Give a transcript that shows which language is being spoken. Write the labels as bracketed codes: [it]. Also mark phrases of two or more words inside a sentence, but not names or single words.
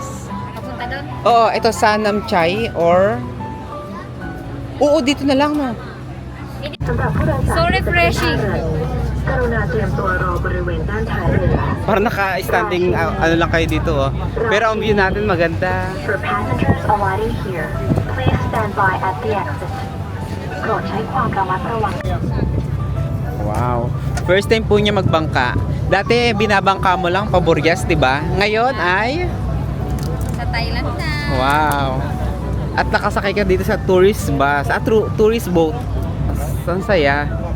[tl] Nakapunta doon. Oo, ito Sanam Chai or... Oo, dito na lang, no? [en] So refreshing. [tl] Para naka-standing, lang kayo dito, oh. Pero ang view natin maganda. [en] For passengers alighting here, please stand by at the exit. [th] โปรดใช้ความระมัดระวัง [en] Wow. [tl] First time po niya magbangka. Dati binabangka mo lang paboryas, 'di ba? Ngayon ay Sa Thailand na. [en] wow. [tl] At nakasakay ka dito sa tourist bus, tourist boat. Ang saya.